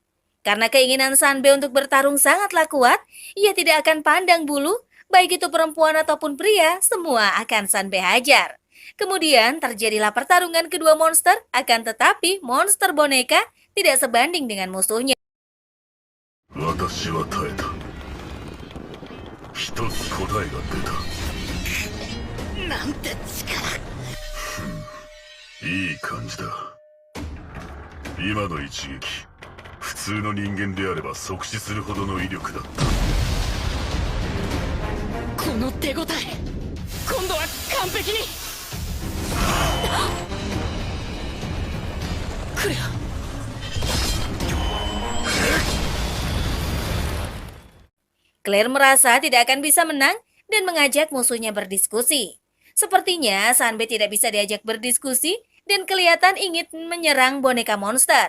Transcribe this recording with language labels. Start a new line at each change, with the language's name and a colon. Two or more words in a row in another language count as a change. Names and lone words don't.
Indonesian: Karena keinginan Sanbe untuk bertarung sangatlah kuat, ia tidak akan pandang bulu, Baik itu perempuan ataupun pria, semua akan Sanbe hajar. Kemudian terjadilah pertarungan kedua monster, akan tetapi monster boneka tidak sebanding dengan musuhnya.
Japanese: 私は耐えた。一つ答えが出た。なんて力。いい感じだ。今の一撃、普通の人間であれば即死するほどの威力だった。この手応え、今度は完璧に。来るよ。
Indonesian: Claire merasa tidak akan bisa menang dan mengajak musuhnya berdiskusi. Sepertinya Sanbe tidak bisa diajak berdiskusi dan kelihatan ingin menyerang boneka monster.